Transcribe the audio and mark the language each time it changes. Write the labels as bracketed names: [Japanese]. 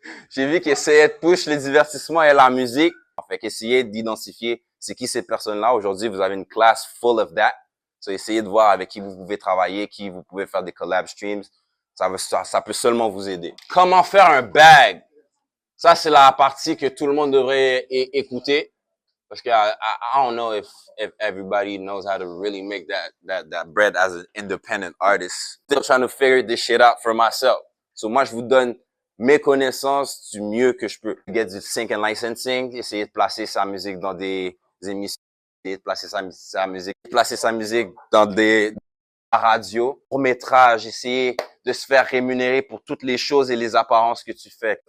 [French] J'ai vu qu'il essayait de pousser le divertissement et la musique. Fait qu'essayez d'identifier c'est qui ces personnes-là. Aujourd'hui, vous avez une classe [English] full of that. [French] So, essayez de voir avec qui vous pouvez travailler, qui vous pouvez faire des collab streams. Ça peut seulement vous aider. Comment faire un bag? Ça, c'est la partie que tout le monde devrait écouter. Parce que [English] I don't know if everybody knows how to really make that bread as an independent artist. Still trying to figure this shit out for myself. [French] So moi, je vous donne mes connaissances du mieux que je peux. [English] Get [French] du [English] sync and licensing, [French] essayer de placer sa musique dans des émissions, essayer de placer sa musique dans des radios, court-métrage, essayer de se faire rémunérer pour toutes les choses et les apparences que tu fais.